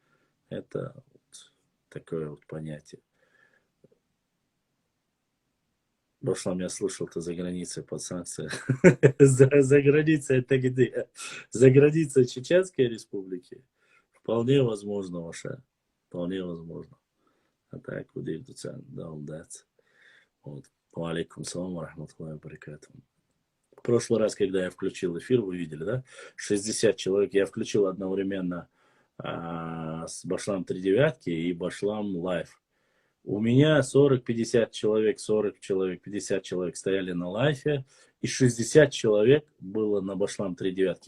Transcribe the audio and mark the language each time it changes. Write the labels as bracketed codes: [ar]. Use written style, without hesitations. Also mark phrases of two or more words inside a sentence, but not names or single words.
[ru] Это вот такое вот понятие. Башлам, я слышал, ты за границей под санкцией. За границей это где? За границей Чеченской Республики? Вполне возможно, Ваша. Вполне возможно. А так, удив дуцан, да, удается. Вот. [ar] عليكم السلام رحمة الله بركاته. [ru] В прошлый раз, когда я включил эфир, вы видели, да? 60 человек. Я включил одновременно с Башлам 3 девятки и Башлам Лайф. У меня 40-50 человек, 40 человек, 50 человек стояли на лайфе, и 60 человек было на Башлам 3 девятки.